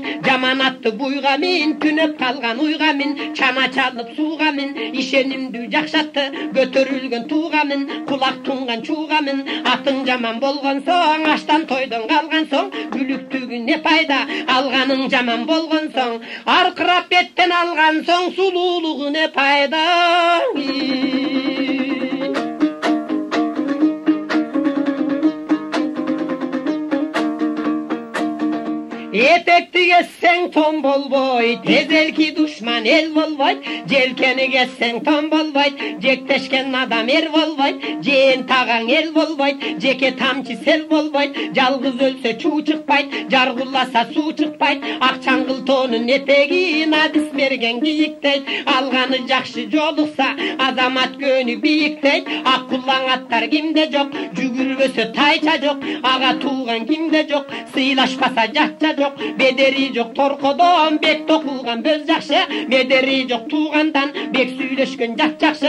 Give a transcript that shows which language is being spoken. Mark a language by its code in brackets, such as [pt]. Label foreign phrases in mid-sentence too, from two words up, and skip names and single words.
[ky] Жаман атты буйга мин, түнөп калган уйга мин, чана чалып сууга мин, ишенимдүү жакшатты көтөрүлгөн тууга мин, кулак тунган чууга мин. Атың жаман болгон соң, аштан тойдон калган соң, күлүктүгү не пайда, алганың жаман болгон соң, аркырап беттен алган соң, сулуулугу не пайда. Этекти кессең тон болбойт, эзелки душман эл болбойт, желкени кессең тон болбойт, жектешкен адам эр болбойт, жээн таган эл болбойт, жеке тамчы сел болбойт, жалгыз өлсө чуу чыкпайт, жаргуласа суу чыкпайт, акчаңгыл тонун этегин адис берген кийиктейт, алганы жакшы жолукса азамат көнү бийиктейт, ак куллаң аттар кимде жок, жүгүрбөсө тайча жок, ага тууган кимде жок, сыйлашпаса жакча жок, bederi жок торкодон бек токулган бөз жакшы, медери жок туугандан бек сүйлөшкөн жак жакшы.